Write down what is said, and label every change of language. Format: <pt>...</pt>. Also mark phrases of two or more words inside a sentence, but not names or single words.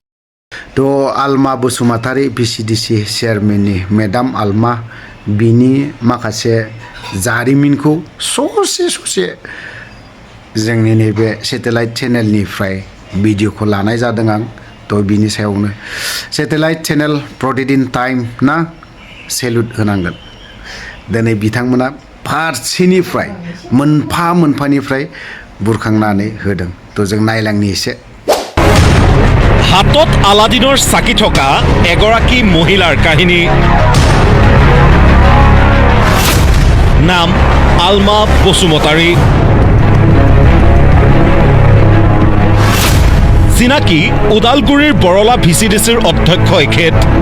<brx>थ' आलमा बसुमतारी भिसिडिसि चेयारमेननि मेडाम आलमा बिनि माखासे जारिमिनखौ ससे जोंनि नैबे सेटेलाइट चेनेलनिफ्राय भिडिअखौ लानाय जादों आं। थ' बिनि सायावनो सेटेलाइट चेनेल प्रतिदिन टाइम ना सेलुट होनांगोन। दिनै बिथांमोना फारसेनिफ्राय मोनफानिफ्राय बुरखांनानै होदों। थ' जों नायलांनि एसे।</brx> <as>হাতত আলাদিনৰ চাকি থকা এগৰাকী মহিলাৰ কাহিনী। নাম আলমা বসুমতাৰী। চিনাকি ওদালগুৰিৰ বৰলা ভিচিডিচিৰ অধ্যক্ষ এখেত।</as>